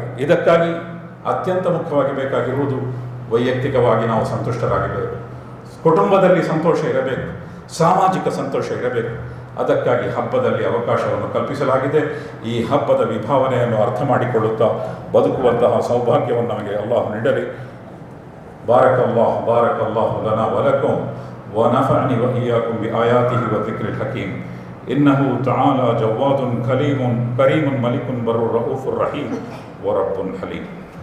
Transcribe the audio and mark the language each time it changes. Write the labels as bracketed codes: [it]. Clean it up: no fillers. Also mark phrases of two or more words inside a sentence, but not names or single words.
[kn] ಇದಕ್ಕಾಗಿ ಅತ್ಯಂತ ಮುಖ್ಯವಾಗಿ ಬೇಕಾಗಿರುವುದು ವೈಯಕ್ತಿಕವಾಗಿ ನಾವು ಸಂತುಷ್ಟರಾಗಬೇಕು, ಕುಟುಂಬದಲ್ಲಿ ಸಂತೋಷ ಇರಬೇಕು, ಸಾಮಾಜಿಕ ಸಂತೋಷ ಇರಬೇಕು. ಅದಕ್ಕಾಗಿ ಹಬ್ಬದಲ್ಲಿ ಅವಕಾಶವನ್ನು ಕಲ್ಪಿಸಲಾಗಿದೆ. ಈ ಹಬ್ಬದ ವಿಭಾವನೆಯನ್ನು ಅರ್ಥ ಮಾಡಿಕೊಳ್ಳುತ್ತಾ ಬದುಕುವಂತಹ ಸೌಭಾಗ್ಯವನ್ನು ನಮಗೆ ಅಲ್ಲಾಹ್ ನೀಡಲಿ. [ar] بارك الله لنا ولكم ونفعني وإياكم بآياته وذكر الحكيم إنه تعالى جواد كريم ملك بر رؤوف رحيم ورب حليم.